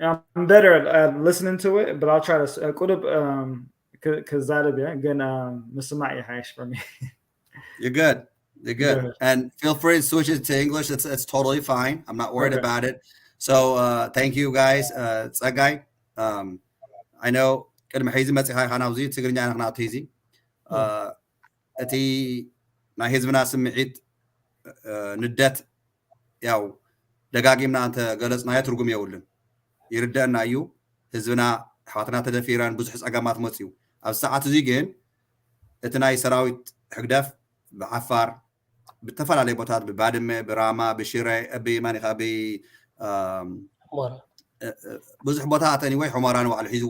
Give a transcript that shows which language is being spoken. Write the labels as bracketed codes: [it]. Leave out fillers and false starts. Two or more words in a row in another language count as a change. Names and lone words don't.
[en] I'm better at listening to it, but I'll try to because that'll be good. Mr. Hash for me. You're good. You're good. And feel free to switch it to English. It's totally fine. I'm not worried about it. So thank you guys. It's a guy. I know [ti] ቅድሚ ሕዚ መፅኻ ኢኻ ናብዚ ትግርኛ ንክናትሂዚ እቲ ናይ ህዝብና ስምዒት ንደት ያው ደጋጊምና እንተ ገለጽናዮ ትርጉም የብሉን ይርዳእና እዩ ህዝብና ኣሕዋትና ተደፊረን ብዙሕ ፀገማት መፅዩ ኣብ ሰዓት እዚ ግን እቲ ናይ ሰራዊት ሕግደፍ ብዓፋር ብተፈላለዩ ቦታት ብባድመ ብራማ ብሽረ ብማኒኻ ብዙሕ ቦታት anyway ሑመራ ንባዕሉ ሒዝዎ